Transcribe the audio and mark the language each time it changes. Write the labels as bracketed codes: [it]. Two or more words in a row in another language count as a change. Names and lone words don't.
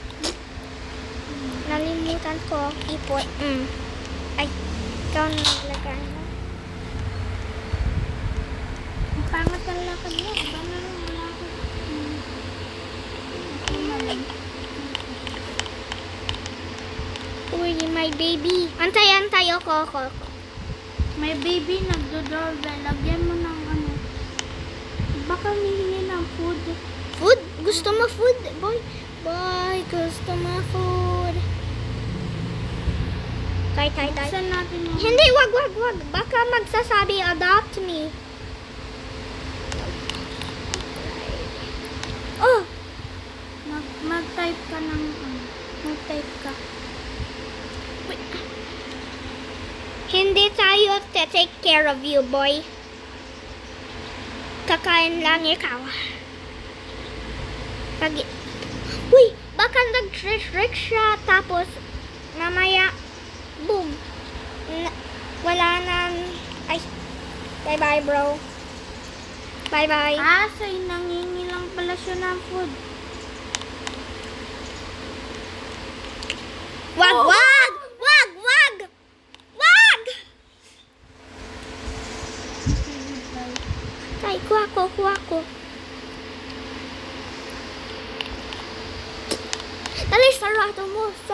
[tl] Nalimutan ko iput. Ay, ikaw na naglagay mo. Ang pangat ang lakad mo. Bana lang wala ko. Uy, [en] my baby. [tl] Antay ako. May baby nagdo-doorbell. Lagyan mo ng ano. Baka hihingi ng food. Food? Gusto mo food? Boy, gusto mo food. Tay. Saan natin yung... Hindi, wag. Baka magsasabi, [en] adopt me. [tl] Oh, Mag-type ka ng mag-type ka. hindi tayo [en] take care of you, boy. [tl] Kakain lang ikaw. Uy, baka nag-trick siya, tapos mamaya, boom. Wala na. Ay, [en] bye-bye, bro. Bye-bye. [tl] Say nangingi lang pala siya ng food. Wag! Tay, kuha ko. Dali, sarado mo.